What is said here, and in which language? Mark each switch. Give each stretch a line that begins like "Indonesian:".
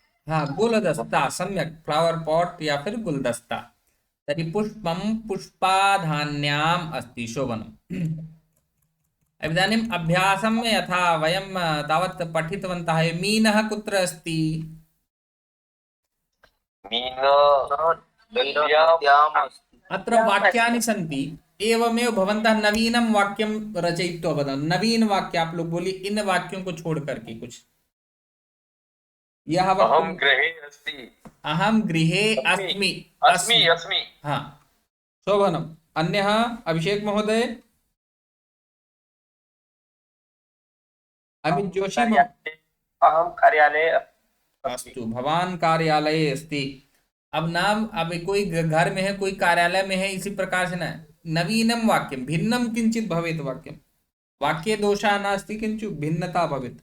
Hindi: हाँ, गुलदस्ता, सम्यक्, फ्लावर पॉट या फिर गुलदस्ता।
Sanskrit: तर्हि पुष्पं पुष्पाधान्याम् अस्ति, शोभनम्। इदानीम् अभ्यासं यथा वयं तावत् पठितवन्तः, मीनः कुत्र अस्ति? मीन नद्याम् अस्ति। अत्र वाक्यानि सन्ति, एवमेव भवन्तः नवीनं वाक्यं रचयित्वा वदन्तु।
Hindi: नवीन वाक्य आप लोग बोलिए, इन वाक्यों को छोड़ करके कुछ। यह
Sanskrit: अहम गृहे अस्ति। अहम गृहे अस्मि। अस्मि अस्मि। हाँ, शोभनम्। अन्यः अभिषेक महोदय, अमित जोशी अहम कार्यालये अस्तु, भवान कार्यालये अस्ति।
Hindi: अब नाम, अब कोई घर में है, कोई कार्यालय में है, इसी प्रकार से
Sanskrit: न नवीनं वाक्यं भिन्नं किंचित भवेत्। वाक्यं वाक्ये दोषः नास्ति, किंतु भिन्नता भवेत्।